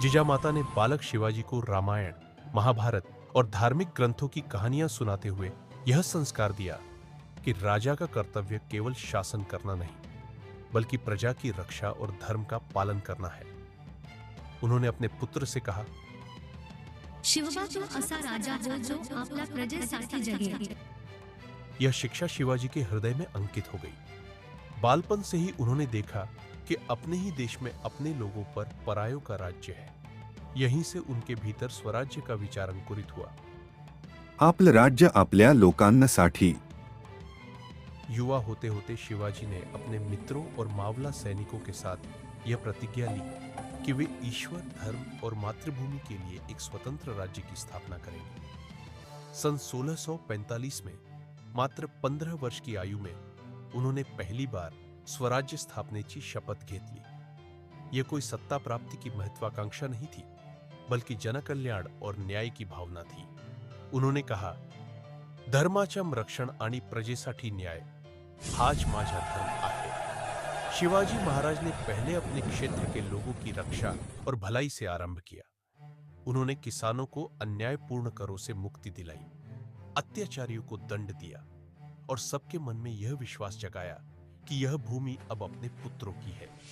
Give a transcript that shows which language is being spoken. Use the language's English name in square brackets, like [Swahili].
[Hindi] जिजा माता ने बालक शिवाजी को रामायण, महाभारत और धार्मिक ग्रंथों की कहानियां सुनाते हुए यह संस्कार दिया कि राजा का कर्तव्य केवल शासन करना नहीं, बल्कि प्रजा की रक्षा और धर्म का पालन करना है। उन्होंने अपने पुत्र से कहा, [Marathi] शिवबा तो असा राजा हो जो आपला प्रजेसाठी जगे। [Hindi] यह शिक्षा शिवाजी के हृदय में अंकित हो गई। बालपन से ही उन्होंने देखा कि अपने ही देश में अपने लोगों पर परायों का राज्य है। यहीं से उनके भीतर स्वराज्य का विचार अंकुरित हुआ। [Marathi] आपलं राज्य आपल्या लोकांसाठी। [Hindi] युवा होते होते शिवाजी ने अपने मित्रों और मावला सैनिकों के साथ यह प्रतिज्ञा ली कि वे ईश्वर, धर्म और मातृभूमि के लिए एक स्वतंत्र राज्य की स्थापना करेंगे। सन 1645 में मात्र 15 वर्ष की आयु में उन्होंने पहली बार [Marathi] स्वराज्य स्थापनेची शपथ घेतली। [Hindi] यह कोई सत्ता प्राप्ति की महत्वाकांक्षा नहीं थी, बल्कि जनकल्याण और न्याय की भावना थी। उन्होंने कहा, [Marathi] धर्माचं रक्षण आणि प्रजेसाठी न्याय हाच माझा धर्म आहे। [Hindi] शिवाजी महाराज ने पहले अपने क्षेत्र के लोगों की रक्षा और भलाई से आरंभ किया। उन्होंने किसानों को अन्यायपूर्ण करों से मुक्ति दिलाई, अत्याचारियों को दंड दिया और सबके मन में यह विश्वास जगाया कि यह भूमि अब अपने पुत्रों की है।